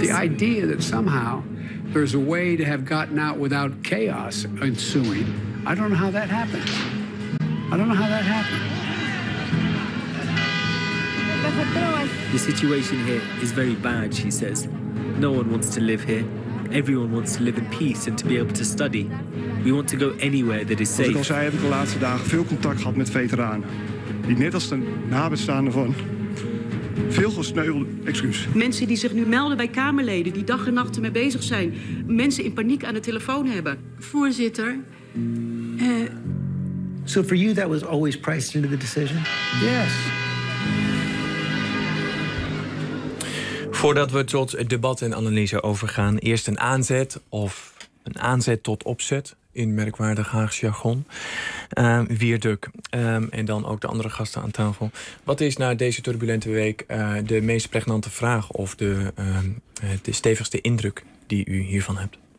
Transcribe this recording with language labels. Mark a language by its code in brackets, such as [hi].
[en] The idea that somehow there's a way to have gotten out without chaos ensuing, I don't know how that happened. I don't know how that happened. The situation here is very bad, she says. No one wants to live here. Everyone wants to live in peace and to be able to study. We want to go anywhere that is safe. [nl] Als ik al zei, heb ik de laatste dagen veel contact gehad met veteranen. Die net als de nabestaanden van veel gesneuvelde, excuus. Mensen die zich nu melden bij Kamerleden, die dag en nacht ermee bezig zijn. Mensen in paniek aan de telefoon hebben. Voorzitter. [en] So for you that was always priced into the decision? Yes. [nl] Voordat we tot het debat en analyse overgaan, eerst een aanzet of een aanzet tot opzet in merkwaardig Haags jargon. Wierduk en dan ook de andere gasten aan tafel. Wat is na deze turbulente week de meest pregnante vraag of de stevigste indruk die u hiervan hebt?